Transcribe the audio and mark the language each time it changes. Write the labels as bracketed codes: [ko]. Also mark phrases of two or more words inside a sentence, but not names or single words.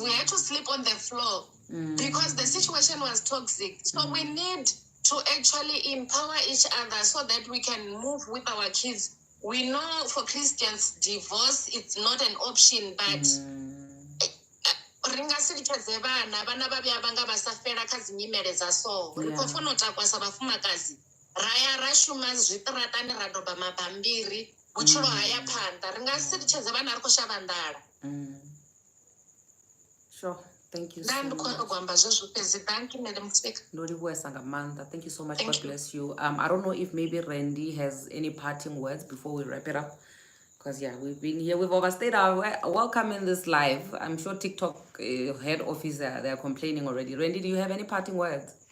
[en] We had to sleep on the floor because the situation was toxic. So we need to actually empower each other so that we can move with our kids. We know for Christians, divorce, it's not an option, but [ve] ri nga si litshedze vhana vhavhuya vha nga vha sa fela kha dzi nyimele dza so ri khou funa u takuwa sa vhafumakadzi ra ya ra shuma zwiṱiraṱani ra doba mabambiri vhutshilo haya phanḓa ri nga si litshedze vhana ri khou shavha nḓala. [en] Sure. Thank you so [ve] Nda ndi [en] much. [ve] khou amba zwezwo fhedzi. [en] Thank you Madam Speaker. Thank you so much. Thank God you. bless you. I don't know if maybe Randy has any parting words before we wrap it up. Because yeah, we've been here, we've overstayed our welcome in this live. I'm sure TikTok head office they're complaining already. Randy, do you have any parting words?